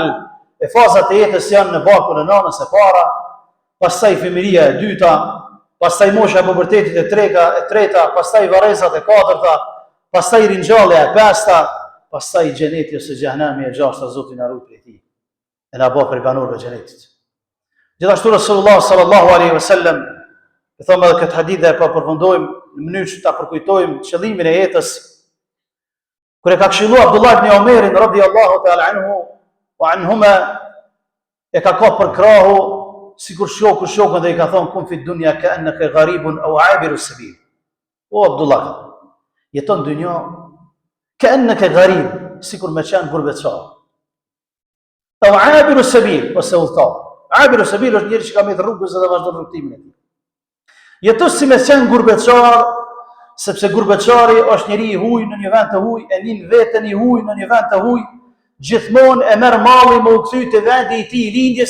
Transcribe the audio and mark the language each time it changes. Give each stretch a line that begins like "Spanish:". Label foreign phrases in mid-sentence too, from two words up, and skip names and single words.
Albanian: E fazat e jetës janë në barkun e nanës e para, pastaj fëmijëria e dyta, pastaj mosha e pubertetit e treta, pastaj varrezat e katërta, pastaj ringjallja e pesta, pastaj xheneti ose xhehenami e gjashta, Zoti na ruaj prej tij. E na bëj për banorëve e xhenetit. Gjithashtu Rasulullah
Arabic: صلى الله عليه وسلم,
Albanian: e thonë edhe këtë hadith dhe pa përfundojmë në mënyrë që ta përkujtojmë qëllimin e jetës. Kur e ka këshilluar Abdullah ibn Omerin
Arabic: رضي الله تعالى عنه وعنهما,
Albanian: e ka kohë për krahu, sikur shokun dhe i ka thonë
Arabic: كن في الدنيا كأنك غريب أو عابر سبيل.
Albanian: O Abdullah, jeton dynja
Arabic: كأنك غريب,
Albanian: sikur me qenë gurbetçar.
Arabic: أو عابر سبيل,
Albanian: ose udhëtar.
Arabic: عابر سبيل
Albanian: është njëri që ka mbet rrugës dhe vazhdon rrugtimin e tij. Jeton si me qenë gurbetçar, sepse gurbetçari është njeri i huaj në një vend të huaj, e nin veten i huaj në një vend të huaj, gjithmonë e merr mallin me u kthy te vendi i tij i lindjes.